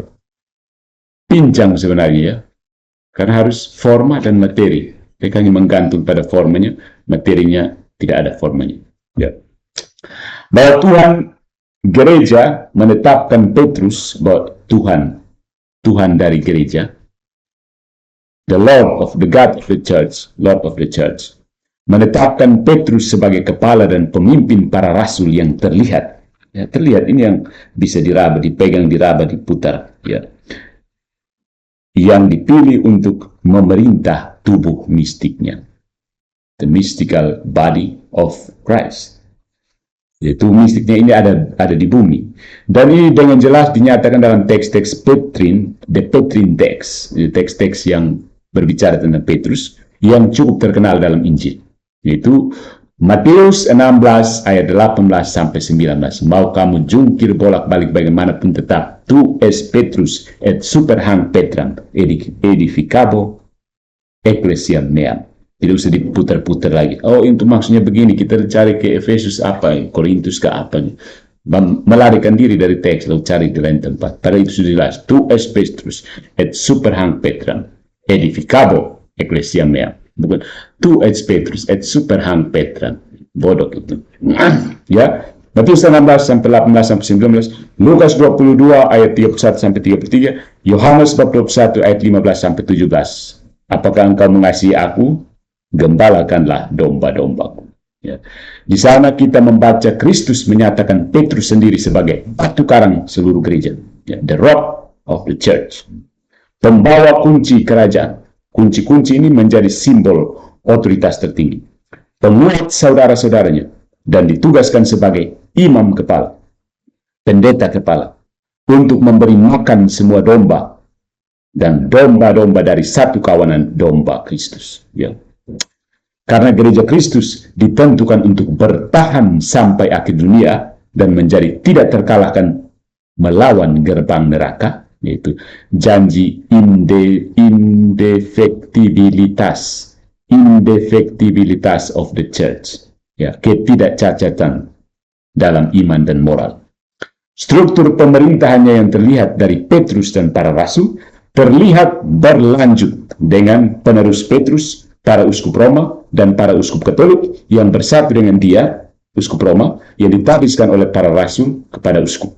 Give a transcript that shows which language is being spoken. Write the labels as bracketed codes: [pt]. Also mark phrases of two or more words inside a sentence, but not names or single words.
[id] Pincang sebenarnya, ya. Karena harus forma dan materi. Mereka hanya menggantung pada formanya, materinya tidak ada formanya. Ya. Bahwa gereja menetapkan Petrus bahwa Tuhan dari gereja, [en] the Lord of the God of the Church, Lord of the Church, [id] menetapkan Petrus sebagai kepala dan pemimpin para rasul yang terlihat. Ya, terlihat ini yang bisa diraba, dipegang, diraba, diputar. Ya. Yang dipilih untuk memerintah tubuh mistiknya. [en] The mystical body of Christ. [id] Yaitu mistiknya ini ada di bumi. Dan ini dengan jelas dinyatakan dalam teks-teks Petrine, [en] the Petrine text, [id] teks-teks yang berbicara tentang Petrus, yang cukup terkenal dalam Injil. Yaitu Matius 16 ayat 18 sampai 19. Mau kamu jungkir bolak-balik bagaimanapun tetap, [la] tu es Petrus et super hanc Petram edificabo ecclesiam meam. [id] Tidak usah diputar-putar lagi. Oh, itu maksudnya begini, kita cari ke Efesus apa, Korintus ke apa. Melarikan diri dari teks, lalu cari di lain tempat. Pada itu sudah jelas. [la] Tu es Petrus, et super hanc Petram, edificabo ecclesia mea. Bukan, tu es Petrus, et super hanc Petram. [id] Bodoh itu. Ya, Matius 16 sampai 18 sampai 19, Lukas 22 ayat 31 sampai 33, Yohanes 21 ayat 15 sampai 17. Apakah engkau mengasihi aku? Gembalakanlah domba-dombaku. Ya. Di sana kita membaca Kristus menyatakan Petrus sendiri sebagai batu karang seluruh gereja. Ya. [en] The rock of the church. [id] Pembawa kunci kerajaan. Kunci-kunci ini menjadi simbol otoritas tertinggi. Penguat saudara-saudaranya. Dan ditugaskan sebagai imam kepala. Pendeta kepala. Untuk memberi makan semua domba. Dan domba-domba dari satu kawanan domba Kristus. Ya. Karena gereja Kristus ditentukan untuk bertahan sampai akhir dunia dan menjadi tidak terkalahkan melawan gerbang neraka, yaitu janji indefektibilitas [en] of the church, [id] ya, ketidakcacatan dalam iman dan moral. Struktur pemerintahannya yang terlihat dari Petrus dan para rasul terlihat berlanjut dengan penerus Petrus, para uskup Roma dan para uskup Katolik yang bersatu dengan dia, uskup Roma, yang ditariskan oleh para rasul kepada uskup.